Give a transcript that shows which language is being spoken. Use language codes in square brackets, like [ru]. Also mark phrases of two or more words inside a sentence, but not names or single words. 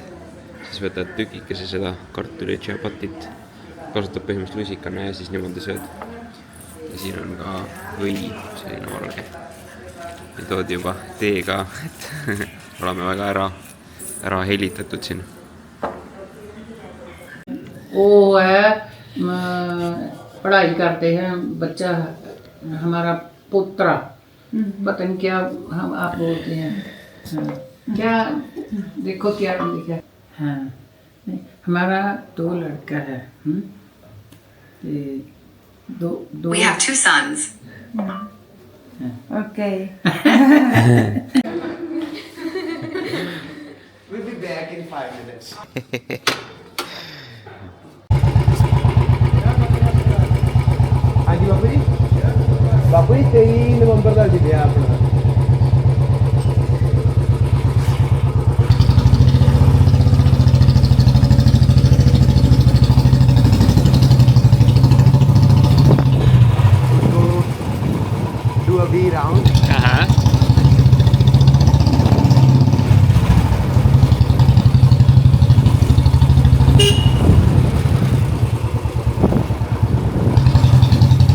[et] Siis võtad tükikese seda kartuli tšapatit, kasutad põhimõtteliselt lusikana ja siis niimoodi sööd. Ja siin on ka või selline valge. Ja toodi juba tee ka, et oleme väga ära helitatud siin. [hi] वो है पढ़ाई करते हैं बच्चा हमारा पुत्रा पता नहीं क्या हम आप बोलते हैं क्या देखो क्या लिखा हाँ हमारा 2 लड़का है दो [en] We have 2 sons. Okay. We'll be back in 5 minutes. [hi] हाँ जी बापू जी? बापू जी 23 नवंबर का जी ब्याह अपना। [en] Do a V round. This